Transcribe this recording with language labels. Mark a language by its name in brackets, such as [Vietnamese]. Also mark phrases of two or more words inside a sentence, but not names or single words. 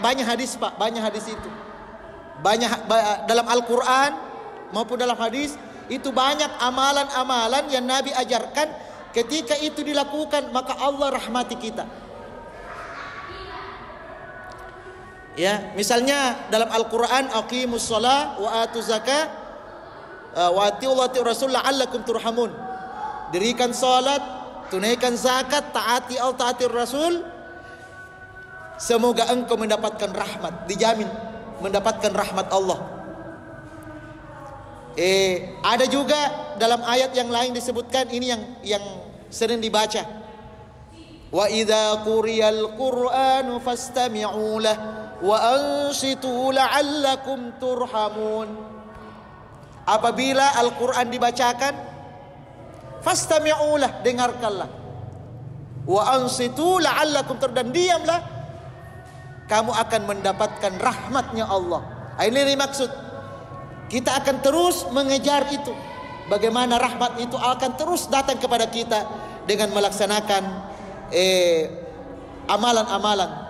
[Indonesian] Banyak hadis Pak, banyak hadis itu. Banyak dalam Al-Quran maupun dalam hadis. Itu banyak amalan-amalan yang Nabi ajarkan. Ketika itu dilakukan, maka Allah rahmati kita. Ya, misalnya dalam Al-Quran, [Arabic] أقيموا الصلاة وآتوا الزكاة وأطيعوا الله الرسول لعلكم ترحمون. [Indonesian] Dirikan salat, tunaikan zakat, taati Allah, taati Rasul, semoga engkau mendapatkan rahmat, dijamin mendapatkan rahmat Allah. Ada juga dalam ayat yang lain disebutkan, ini yang sering dibaca. [Arabic] وإذا قرئ القرآن فاستمعوا له وأنصتوا لعلكم ترحمون. [Indonesian] Apabila Al-Qur'an dibacakan, [Arabic] فاستمعوا له, [Indonesian] dengarkanlah. [Arabic] وأنصتوا لعلكم, [Indonesian] dan diamlah kamu akan mendapatkan rahmatnya Allah. Ini maksud. Kita akan terus mengejar itu. Bagaimana rahmat itu akan terus datang kepada kita dengan melaksanakan amalan-amalan.